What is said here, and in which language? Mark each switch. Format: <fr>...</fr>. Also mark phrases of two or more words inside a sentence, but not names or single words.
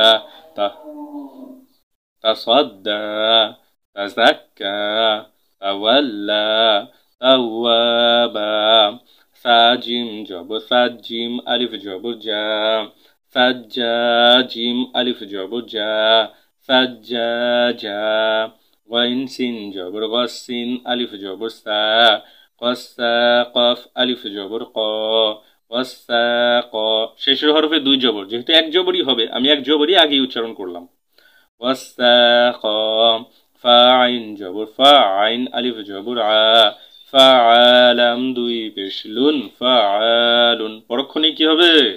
<ar>تصدى تزكى تولى توابا</ar> <bn>সাজিম জবর সাজিম আলিফ জবর জা সাজ্জা জিম আলিফ জবর জা সাজ্জাজা ওয়াইন সিন জবর গসিন আলিফ জবর সা কসা কফ আলিফ জবর ক কসা ক শেষের হরফে দুই জবর যেহেতু এক জবরই হবে আমি এক জবরই আগেই উচ্চারণ করলাম কসা ক ফাইন জবর ফাইন আলিফ জবর আ ফাআলাম দুই পেশ লুন ফাআলুন পরক্ষণে কি হবে</bn>